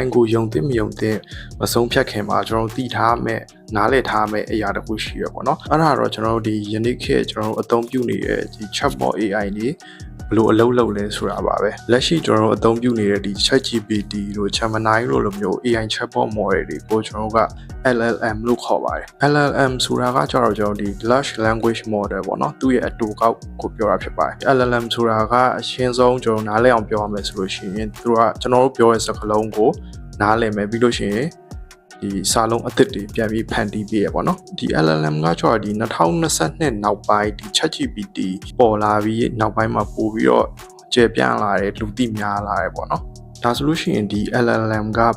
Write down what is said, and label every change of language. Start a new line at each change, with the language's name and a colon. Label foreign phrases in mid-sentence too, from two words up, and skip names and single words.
Burmese: ကိုယုံသင့်မယုံသင့်မဆုံးဖြတ်ခင်မှာကျွန်တော်တို့သိထားမဲ့နားလည်ထားမဲ့အရာတစ်ခုရှိရပေါ့နော်အဲ့ဒါတော့ကျွန်တော်တို့ဒီယနေ့ခေတ် ကျွန်တော်တို့အသုံးပြုနေတဲ့ဒီ
English: chatbot AI
Burmese: တွေဘလို့အလုပ်လုပ်လဲဆိုတာပါပဲလက်ရှိကျွန်တော်တို့အသုံးပြုနေတဲ့ဒီ ChatGPT တို့ Gemini တို့လိုမျိုး
English: AI chatbot model
Burmese: တွေကိုကျွန်တော်တို့က LLM လို့ခေါ်ပါတယ် LLM ဆိုတာကကျတော့ကျွန်တော်ဒီ
English: large language model
Burmese: ပေါ့နော်သူ့ရဲ့အတူကောက်ကိုပြောတာဖြစ်ပါတယ် LLM ဆိုတာကအရှင်းဆုံးကျွန်တော်နားလည်အောင်ပြောရမယ်ဆိုလို့ရှိရင်သူကကျွန်တော်တို့ပြောတဲ့စကားလုံးကိုနားလည်မယ်ပြီးလို့ရှိရင်ဒီစာလုံးအသစ်တွေပြန်ပြီးဖ န်တီးပေးရပေါ့နော်ဒီ LLM ကကျတော့ဒီ2022နောက်ပိုင်းဒီ ChatGPT ပေါ်လာပြီးနောက်ပိုင်းမှာပို့ပြီးတော့ကျေပြန့်လာတယ်လူသိများလာတယ်ပေါ့နော်ဒါဆိုလို့ရှိရင်ဒီ LLM ကဘ